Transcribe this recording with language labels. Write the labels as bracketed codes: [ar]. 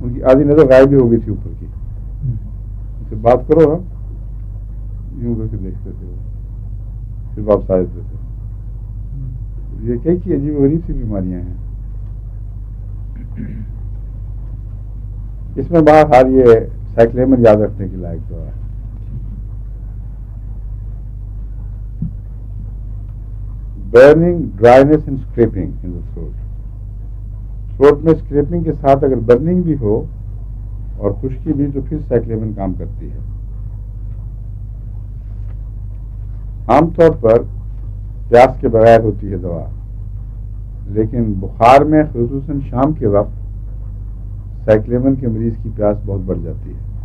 [ur] ان کی آدھی نظر غائب بھی ہو گئی تھی اوپر کی. ان سے بات کرو ہم یوں کر کے دیکھتے تھے، پھر واپس آ جاتے تھے. یہ کئی عجیب و غریب سی بیماریاں ہیں. اس میں بہرحال یہ سائکلیمن یاد رکھنے کی لائق تو ہے. [en] Burning, dryness and scraping in the throat. [ur] Throat میں اسکریپنگ کے ساتھ اگر برننگ بھی ہو اور خشکی بھی تو پھر سائکلیمن کام کرتی ہے. عام طور پر پیاس کے بغیر ہوتی ہے دوا، لیکن بخار میں خصوصاً شام کے وقت سائکلیمن کے مریض کی پیاس بہت بڑھ جاتی ہے.